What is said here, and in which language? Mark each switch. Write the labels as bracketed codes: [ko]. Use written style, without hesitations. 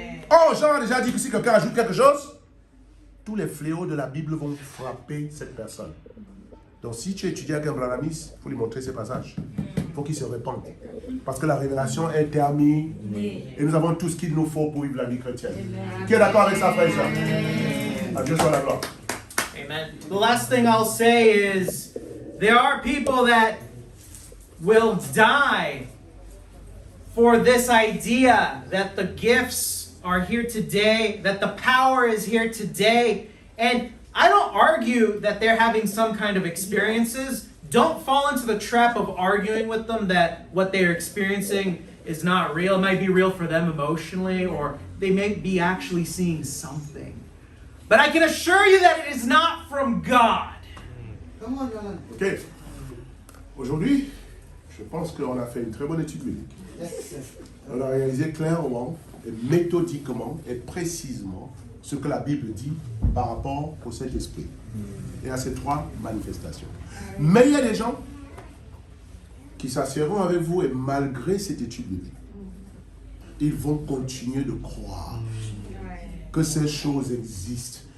[fr] Oh, Jean a déjà dit que si quelqu'un ajoute quelque chose, tous les fléaux de la Bible vont frapper cette personne. Donc si tu étudies avec un branhamiste, il faut lui montrer ces passages. Il faut qu'il se répande. Parce que la révélation est terminée. Et nous avons tout ce qu'il nous faut pour vivre la vie chrétienne. Qui est d'accord avec ça, frère et sœur? À Dieu soit la gloire. Amen. [en] The last thing I'll say is, there are people that will die for this idea that the gifts are here today, that the power is here today. And I don't argue that they're having some kind of experiences. Don't fall into the trap of arguing with them that what they're experiencing is not real. It might be real for them emotionally, or they may be actually seeing something. But I can assure you that it is not from God. Ok. [fr] Aujourd'hui, je pense qu'on a fait une très bonne étude biblique. On a réalisé clairement, et méthodiquement et précisément ce que la Bible dit par rapport au Saint-Esprit et à ces trois manifestations. Mais il y a des gens qui s'assieront avec vous et malgré cette étude biblique, ils vont continuer de croire que ces choses existent.